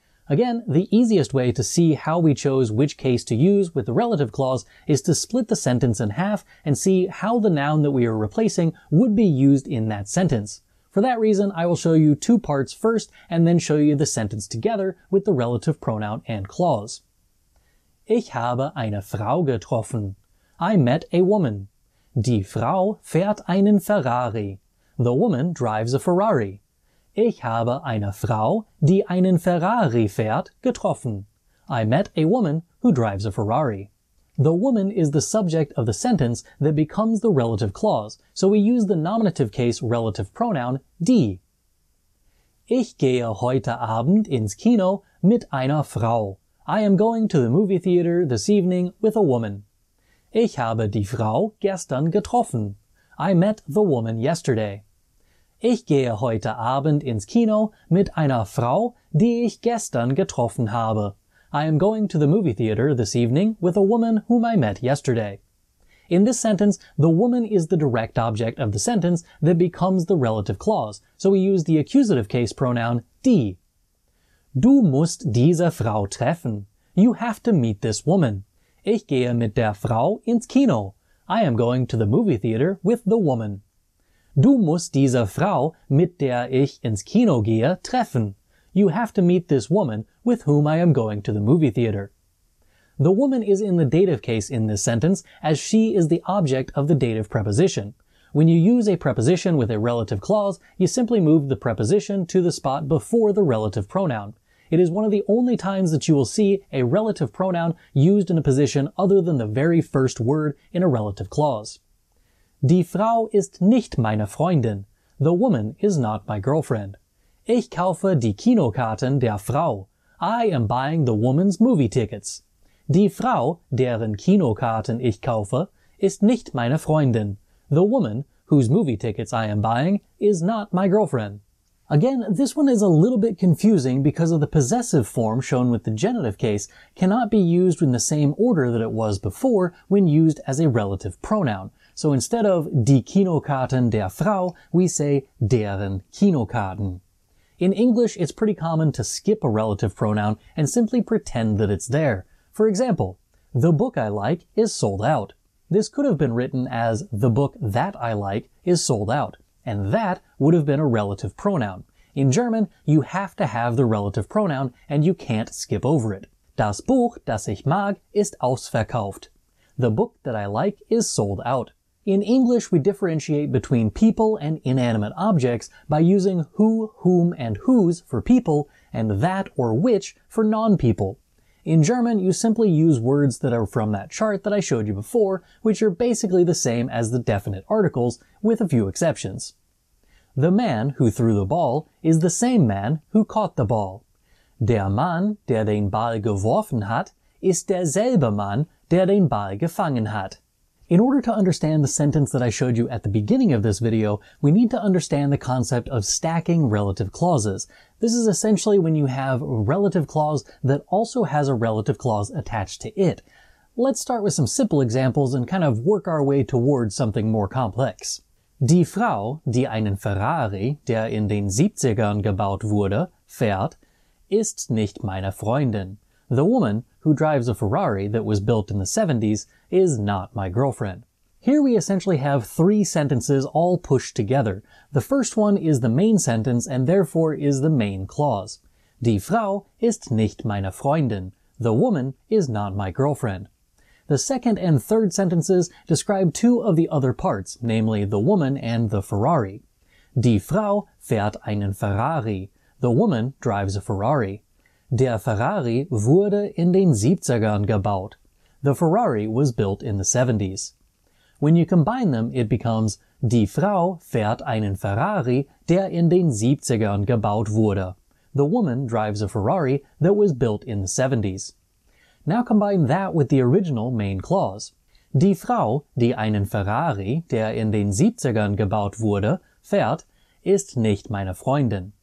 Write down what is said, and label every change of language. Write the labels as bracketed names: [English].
[English] Again, the easiest way to see how we chose which case to use with the relative clause is to split the sentence in half and see how the noun that we are replacing would be used in that sentence. For that reason, I will show you two parts first and then show you the sentence together with the relative pronoun and clause. [German] Ich habe eine Frau getroffen. [English] I met a woman. [German] Die Frau fährt einen Ferrari. [English] The woman drives a Ferrari. [German] Ich habe eine Frau, die einen Ferrari fährt, getroffen. [English] I met a woman who drives a Ferrari. The woman is the subject of the sentence that becomes the relative clause, so we use the nominative case relative pronoun die. [German] Ich gehe heute Abend ins Kino mit einer Frau. [English] I am going to the movie theater this evening with a woman. [German] Ich habe die Frau gestern getroffen. [English] I met the woman yesterday. [German] Ich gehe heute Abend ins Kino mit einer Frau, die ich gestern getroffen habe. [English] I am going to the movie theater this evening with a woman whom I met yesterday. In this sentence, the woman is the direct object of the sentence that becomes the relative clause, so we use the accusative case pronoun die. [German] Du musst diese Frau treffen. [English] You have to meet this woman. [German] Ich gehe mit der Frau ins Kino. [English] I am going to the movie theater with the woman. [German] Du musst diese Frau, mit der ich ins Kino gehe, treffen. [English] You have to meet this woman with whom I am going to the movie theater. The woman is in the dative case in this sentence, as she is the object of the dative preposition. When you use a preposition with a relative clause, you simply move the preposition to the spot before the relative pronoun. It is one of the only times that you will see a relative pronoun used in a position other than the very first word in a relative clause. [German] Die Frau ist nicht meine Freundin. [English] The woman is not my girlfriend. [German] Ich kaufe die Kinokarten der Frau. [English] I am buying the woman's movie tickets. [German] Die Frau, deren Kinokarten ich kaufe, ist nicht meine Freundin. [English] The woman, whose movie tickets I am buying, is not my girlfriend. Again, this one is a little bit confusing because of the possessive form shown with the genitive case cannot be used in the same order that it was before when used as a relative pronoun. So instead of [German] die Kinokarten der Frau, [English] we say [German] deren Kinokarten. [English] In English, it's pretty common to skip a relative pronoun and simply pretend that it's there. For example, the book I like is sold out. This could have been written as the book that I like is sold out, and that would have been a relative pronoun. In German, you have to have the relative pronoun and you can't skip over it. [German] Das Buch, das ich mag, ist ausverkauft. [English] The book that I like is sold out. In English, we differentiate between people and inanimate objects by using who, whom, and whose for people and that or which for non-people. In German, you simply use words that are from that chart that I showed you before, which are basically the same as the definite articles, with a few exceptions. The man who threw the ball is the same man who caught the ball. [German] Der Mann, der den Ball geworfen hat, ist derselbe Mann, der den Ball gefangen hat. [English] In order to understand the sentence that I showed you at the beginning of this video, we need to understand the concept of stacking relative clauses. This is essentially when you have a relative clause that also has a relative clause attached to it. Let's start with some simple examples and kind of work our way towards something more complex. [German] Die Frau, die einen Ferrari, der in den 70ern gebaut wurde, fährt, ist nicht meine Freundin. [English] The woman who drives a Ferrari that was built in the 70s is not my girlfriend. Here we essentially have three sentences all pushed together. The first one is the main sentence and therefore is the main clause. [German] Die Frau ist nicht meine Freundin. [English] The woman is not my girlfriend. The second and third sentences describe two of the other parts, namely the woman and the Ferrari. [German] Die Frau fährt einen Ferrari. [English] The woman drives a Ferrari. [German] Der Ferrari wurde in den 70ern gebaut. [English] The Ferrari was built in the 70s. When you combine them, it becomes [German] Die Frau fährt einen Ferrari, der in den 70ern gebaut wurde. [English] The woman drives a Ferrari that was built in the 70s. Now combine that with the original main clause. [German] Die Frau, die einen Ferrari, der in den 70ern gebaut wurde, fährt, ist nicht meine Freundin.